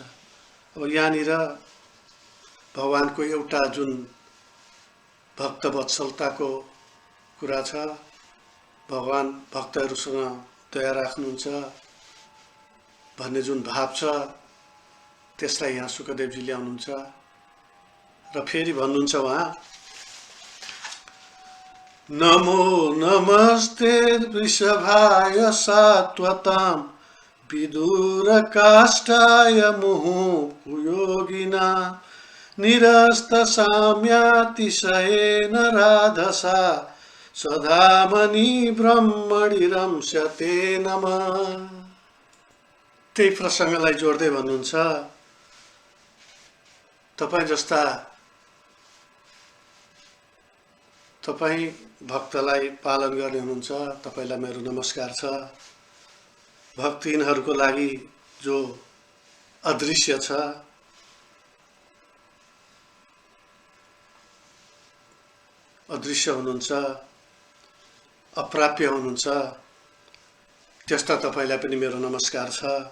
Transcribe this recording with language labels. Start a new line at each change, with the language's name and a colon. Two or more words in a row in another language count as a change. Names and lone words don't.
Nepali: अब यहाँनिर भगवानको एउटा जुन भक्त वत्सलताको कुरा छ, भगवान भक्तहरूसँग दया राख्नुहुन्छ भन्ने जुन भाव छ, त्यसलाई यहाँ सुखदेवजी ल्याउनुहुन्छ। र फेरि भन्नुहुन्छ उहाँ,
Sanskrit: नमो नमस्ते वृषभाय सात्वतां विदुर काष्ठाय मुहुर्योगिना निरस्त साम्यातिशयेन राधसा सदामणि ब्रह्मणि रंस्यते नमः।
Nepali: त्यही प्रसङ्गलाई जोड्दै भन्नुहुन्छ, तपाईँ भक्तलाई पालन गर्ने हुनुहुन्छ तपाईलाई मेरो नमस्कार छ। भक्तहीनहरूको लागि जो अदृश्य छ, अदृश्य हुनुहुन्छ, अप्राप्य हुनुहुन्छ, त्यस्ता तपाईलाई पनि मेरो नमस्कार छ।